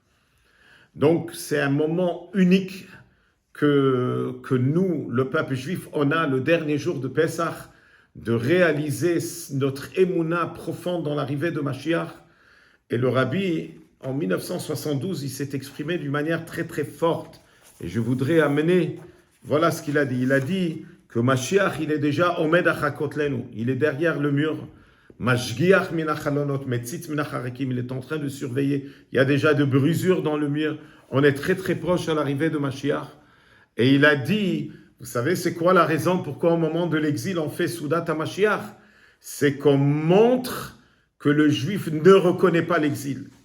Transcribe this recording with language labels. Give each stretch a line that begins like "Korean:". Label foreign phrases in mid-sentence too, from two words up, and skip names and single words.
French: Donc c'est un moment unique que nous, le peuple juif, on a le dernier jour de Pessah, de réaliser notre émouna profonde dans l'arrivée de Mashiach. Et le Rabbi, en 1972, il s'est exprimé d'une manière très très forte. Et je voudrais amener, voilà ce qu'il a dit. Il a dit que Mashiach, il est déjà
Hebrew: עומד אחר כתלנו,
French: il est derrière le mur.
Hebrew: משגיח מן החלונות מציץ מן החרכים,
French: il est en train de surveiller. Il y a déjà de brisures dans le mur. On est très très proche à l'arrivée de Mashiach. Et il a dit, vous savez, c'est quoi la raison pourquoi au moment de l'exil on fait
Hebrew: סעודת המשיח?
French: C'est qu'on montre que le juif ne reconnaît pas l'exil.